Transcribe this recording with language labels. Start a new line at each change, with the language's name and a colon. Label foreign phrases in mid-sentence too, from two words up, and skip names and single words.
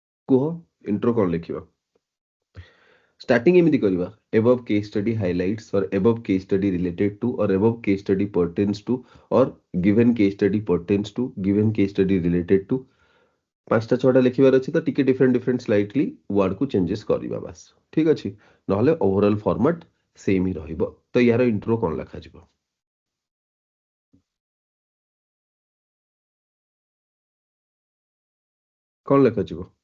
Odia: କୁହ intro କଣ ଲେଖିବା? Starting ଏମିତି କରିବା,
English: above case study highlights or above case study related to or above case study pertains to or given case study pertains to given case study related to
Odia: 5ଟା 6ଟା ଲେଖିବାର ଅଛି ତ ଟିକେ
English: different slightly word କୁ changes
Odia: କରିବା ବାସ୍ ଠିକ ଅଛି ନହେଲେ
English: overall format same
Odia: ହିଁ ରହିବ ତ ୟାର
English: intro
Odia: କଣ ଲେଖାଯିବ? କଣ ଲେଖାଯିବ?